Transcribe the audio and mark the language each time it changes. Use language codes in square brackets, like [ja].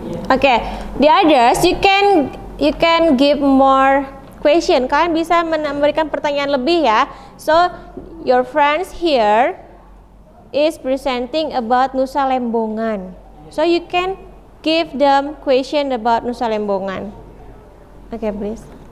[en] Okay, the others you can give more question. [id] Kalian bisa memberikan pertanyaan lebih ya. [en] So your friends here is presenting about Nusa Lembongan. So you can give them question about Nusa Lembongan. Okay, please.